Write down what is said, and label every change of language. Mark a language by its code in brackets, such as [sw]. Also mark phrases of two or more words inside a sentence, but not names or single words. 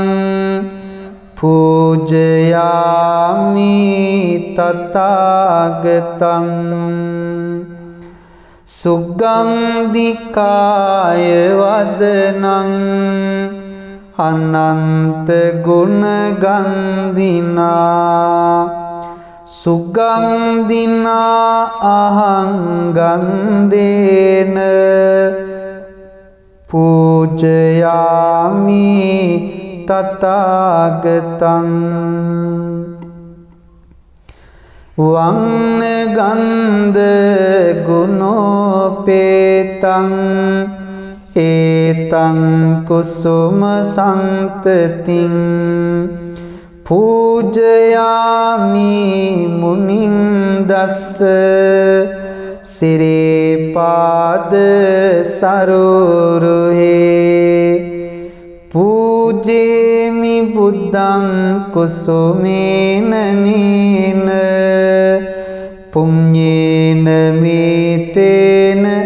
[pi] පූජයාමි තථාගතං සුගන්ධිකාය වදනං අනන්ත ගුණ ගන්ධිනා සුගන්ධිනා අහං ගන්ධේන පූජයාමි තථාගතං වන්න ගන්ධ ගුණෝපේතං ඒතං කුසුම සන්තතින් පූජයාමි මුනින්දස්ස සිරේපාද සරෝරුහේ පූජේමි බුද්ධං කුසුමේන නීන පුඤ්ඤේන මේතේන